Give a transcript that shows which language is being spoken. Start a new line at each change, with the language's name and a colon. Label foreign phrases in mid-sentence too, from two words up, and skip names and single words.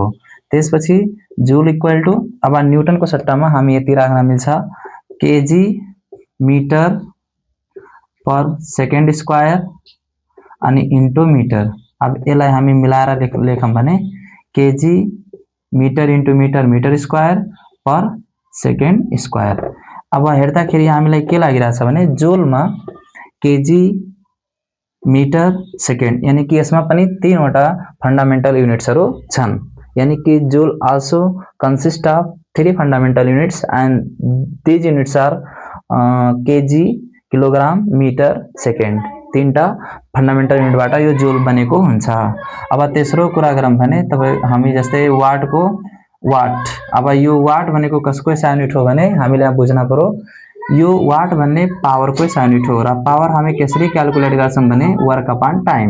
Nepali: त्यसपछि जूल
English: equal to
Nepali: अब न्यूटन को सट्टामा हामी यति राख्न मिल्छ
English: kg metre per second square
Nepali: अनि
English: into metre.
Nepali: अब यसलाई हामी मिलाएर लेखौं भने
English: kg metre into metre metre square per second square.
Nepali: अब हेर्दाखेरि हामीलाई के लागिरहेछ भने जूल में
English: kg metre second,
Nepali: यानी कि यसमा पनि तीनवटा
English: fundamental units
Nepali: छन्, यानी कि
English: जूल also consist of 3 fundamental units and these units are kg, kilogram, metre,
Nepali: सेकेन्ड, तीनटा फंडामेंटल युनिटबाट यो जूल बनेको हुन्छ। अब तेस्रो कुरा गरौँ भने तपाईं हामी जस्तै वाटको वाट, अब यो वाट भनेको कसको
English: SI unit
Nepali: हो भने हामीले यहाँ बुझ्न पर्यो, यो वाट भन्ने पावरको
English: SI unit
Nepali: हो र पावर हामी कसरी क्याल्कुलेट गर्छौं भने
English: work upon time.